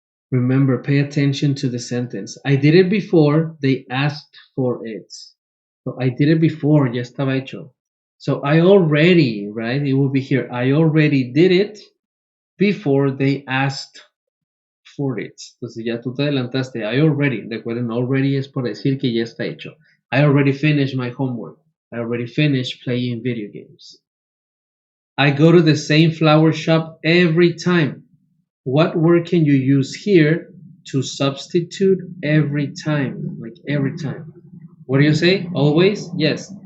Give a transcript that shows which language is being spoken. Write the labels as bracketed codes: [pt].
[en] Remember, pay attention to the sentence. I did it before they asked for it. So I did it before, [es] ya estaba hecho. [en] So I already, right? It will be here. I already did it before they asked for it. [es] Entonces ya tú te adelantaste. [en] I already. [es] Recuerden, already es por decir que ya está hecho. [en] I already finished my homework. I already finished playing video games. I go to the same flower shop every time. What word can you use here to substitute every time? Like every time. What do you say? Always? Yes.